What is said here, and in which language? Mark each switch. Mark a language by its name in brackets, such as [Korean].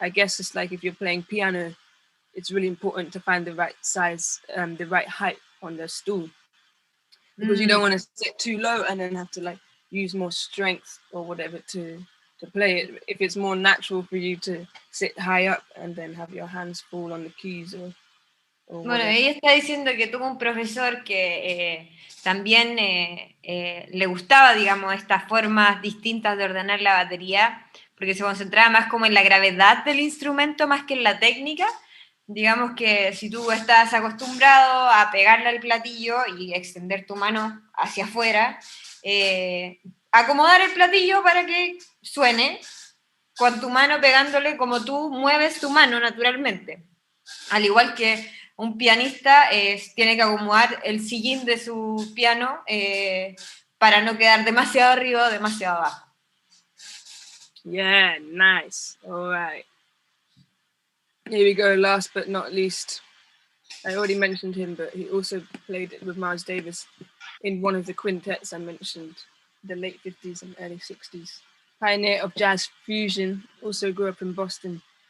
[English] I guess it's like if you're playing piano, it's really important to find the right size, the right height on the stool, because you don't want to sit too low and then have to use more strength or whatever to play it. If it's more natural for you to sit high up and then have your hands fall on the keys or [Spanish] bueno, ella está diciendo que tuvo un profesor que también le gustaba, digamos, estas formas distintas de ordenar la batería, porque se concentraba más como en la gravedad del instrumento más que en la técnica. digamos que si tú estás acostumbrado a pegarle al platillo y extender tu mano hacia afuera, acomodar el platillo para que suene con tu mano pegándole como tú mueves tu mano naturalmente. Al igual que un pianista tiene que acomodar el sillín de su piano para no quedar demasiado arriba o demasiado abajo. [English] Yeah, nice. All right. Here we go, last but not least. I already mentioned him, but he also played with Miles Davis in one of the quintets I mentioned, the late 50s and early 60s. Pioneer of jazz fusion, also grew up in Boston.